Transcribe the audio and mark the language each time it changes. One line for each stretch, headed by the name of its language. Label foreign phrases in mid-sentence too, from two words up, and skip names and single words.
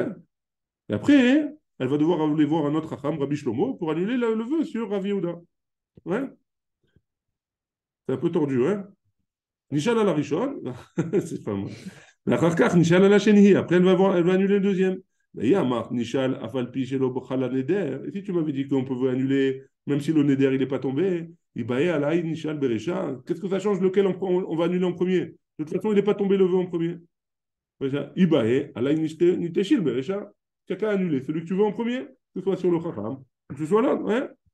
French: Et après, elle va devoir aller voir un autre Chacham, Rabbi Shlomo, pour annuler le vœu sur Rav Yehuda. Ouais. C'est un peu tordu, hein. Nishal à la Rishon, c'est pas moi. Nishal à la Sheni. Après, elle va annuler le deuxième.
Hebrew: נשאל אף על פי שלא חל נדר.
French: Et si tu m'avais dit qu'on pouvait annuler, même si le neder il n'est pas tombé,
Hebrew: בעיא עלי נשאל ברישא.
French: Qu'est-ce que ça change lequel on va annuler en premier? De toute façon, il n'est pas tombé le vœu en premier.
Hebrew: בעיא עלי נתשאל ברישא.
French: Chacun a annulé celui que tu veux en premier, que ce soit sur le Chacham, que ce soit là, ouais.